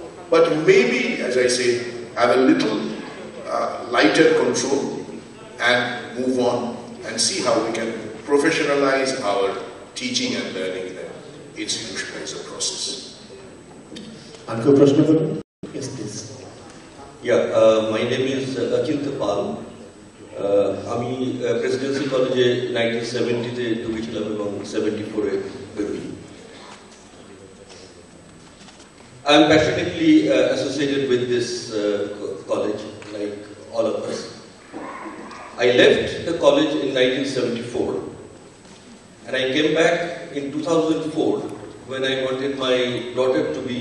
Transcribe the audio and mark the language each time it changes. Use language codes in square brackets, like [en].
[en] But maybe, as I say, have a little lighter control and move on and see how we can professionalize our teaching and learning in an institutionalized process. Yes, please. Yeah, my name is Akyut Pal. [bn] আমি Presidency কলেজে 1970-তে ঢুকেছিলাম এবং 74-এ বেরোই। [en] I am passionately associated with this college, like all of us. I left the college in 1974, and I came back in 2004 when I wanted my daughter to